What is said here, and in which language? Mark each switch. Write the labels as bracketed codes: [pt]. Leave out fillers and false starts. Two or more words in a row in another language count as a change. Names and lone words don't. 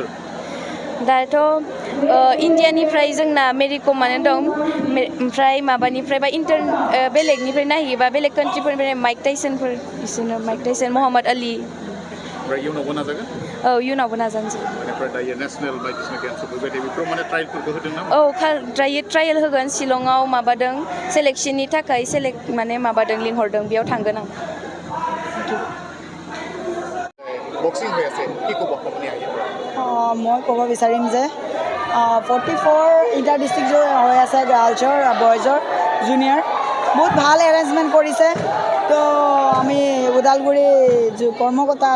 [brx] दाथ' इण्डियानिफ्राय जोंना मेरि कमानो दं ओमफ्राय माबानिफ्राय बा बेलेगनिफ्राय नायहैयोबा बेलेग कान्ट्रिफोरनिफ्राय माइक टाइसनफोर बिसोरनो माइक टाइसन मोहम्मद आली ओमफ्राय इयुनावबो नाजागोन औ इयुनावबो नाजानोसै बेनिफ्राय दायो नेसनेल बायदिसिना गेम्सफोर बेबायदि बेफोराव माने ट्रायलफोरखौ होदों ना औ ट्रायल होगोन शिलंआव माबादों सेलेक्शननि थाखाय माने माबादों लिंहरदों बेयाव थांगोन आं [as] বক্সিং হৈ আছে কি ক'ব আপুনি আহি মই ক'ব বিচাৰিম যে 44 [en] inter district [as] হৈ আছে গাৰ্লছৰ বয়জৰ জুনিয়ৰ বহুত ভাল এৰেঞ্জমেণ্ট কৰিছে তো আমি ওদালগুৰি কৰ্মকৰ্তা